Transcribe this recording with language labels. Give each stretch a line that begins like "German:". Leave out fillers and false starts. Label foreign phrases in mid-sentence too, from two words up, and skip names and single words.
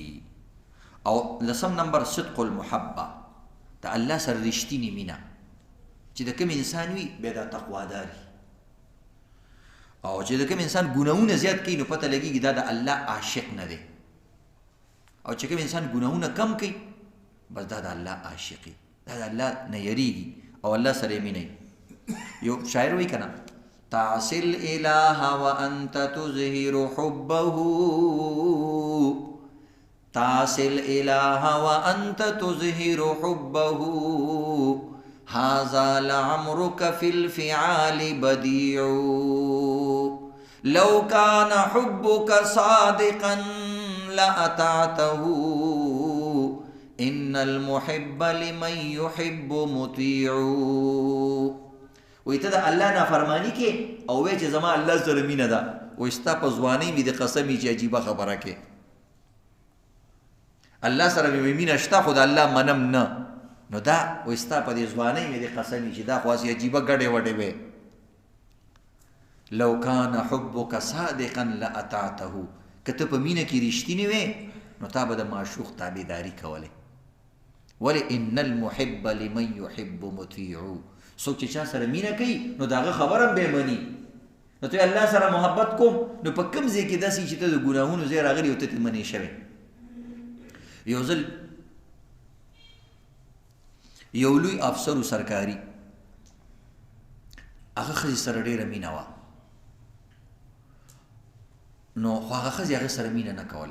Pashto: او لسم نمبر
Arabic: صدق المحبه،
Pashto: د الله سره رښتینی مینا چې د کوم انسان وي به دا تقوا داري، او چې د کوم انسان ګناهونه زیات کوي نو پته لګيږي دا د الله عاشق نه دی، او چې کوم انسان ګناهونه کم کوي بس دا د الله عاشقي، دا د الله نه یریږي او الله سره مینه. یو شاعر وایي کنه
Arabic: تعصي الاله وانت تظهر حبه، تعصي الاله وانت تظهر حبه، هذا لعمرك في الفعال بديع، لو كان حبك صادقا لأطعته، إن المحب لمن يحب مطيع.
Pashto: وی ته د الله نافرمانی کې او وی چې زما الله سره مینه ده، وی ستا په ځوانۍ مې د قسمې چې عجیبه خبره کې الله سره مې مینه شته خو د الله منم نه، نو دا وی ستا په دې ځوانۍ مې د قسمې چې دا خو هسې عجیبه ګډې وډې وې.
Arabic: لو کان حبک صادقا لأطعته،
Pashto: که ته په مینه کې رښتینی وې نو تا به د معشوق تابعداري کولې. ولې
Arabic: ان المحب لمن يحب مطیع،
Pashto: څوک چې چا سره مینه کوي نو د هغه خبره هم به مني. نو ته الله سره محبت کوم نو په کوم ځای کې داسې چې ته د ګناهونو ځای راغلي او ته ترې منې شوې. یو ځل یو لوی افسر سرکاري هغه ښځې سره ډېره مینه وه، نو خو هغه ښځې هغه سره مینه نه کوله.